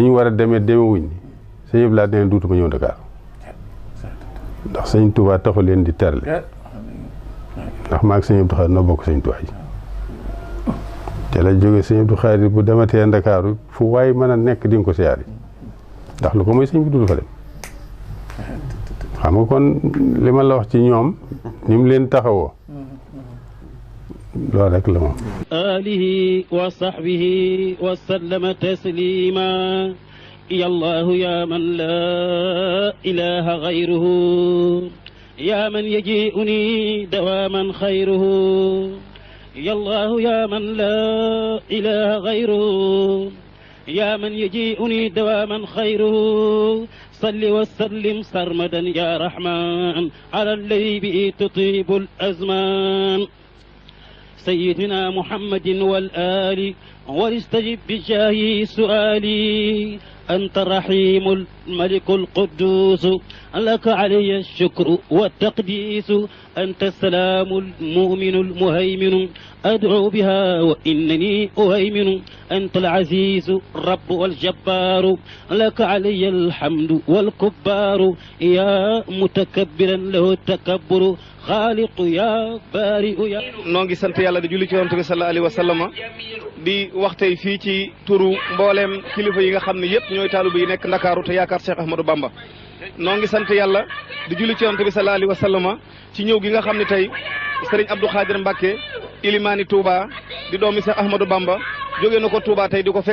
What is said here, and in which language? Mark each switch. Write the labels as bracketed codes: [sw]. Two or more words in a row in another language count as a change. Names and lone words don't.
[wo] ñu war a demee demewuñ ni sëñ Abdou Lahad nee duutuma ñëw Ndakaaru ndax sëñ Touba taxu leen di terle ndax maag sëñ Abdou Khadre noo bokk sëñ Touba ji te la jóge sëñ Abdou Khadre bu dematee Ndakaaru fu waay mën a nekk di nga ko siyaari ndax lu ko mooy sëñ bi dudu fa dem xam nga kon li ma la wax ci ñoom ni mu leen taxawoo loolu rek la moom [ar] آله وصحبه وسلم تسليما يا الله يا من لا إله غيره يا من يجيئني دواما خيره يا الله يا من لا إله غيره يا من يجيئني دواما خيره صل وسلم سرمدا يا رحمن على الذي به تطيب الأزمان سيدنا محمد والآل واستجب بجاهه سؤالي أنت الرحيم الملك القدوس لك علي الشكر والتقديس أنت السلام المؤمن المهيمن أدعو بها وإنني أهيمن أنت العزيز الرب والجبار لك علي الحمد والكبار يا متكبرا له التكبر خالق يا بارئ يا [wo] noo ngi sant yàlla di julli ci Yonent bi [ar] sallallahu alayhi wa sallam [wo] di wax tey fii ci turu mbooleem kilifa yi nga xam ne yëpp ñooy taalibe yi nekk Ndakaaru te yaakaar Cheikh Ahmadou Bamba noo ngi sant yàlla di julli ci Yonent bi [ar] sallallahu alayhi wa sallam [wo] ci ñëw gi nga xam ne tey Serigne Abdou Khadre Mbacké ilimaani Touba di doomi Cheikh Ahmadou Bamba jóge na ko Touba tey di ko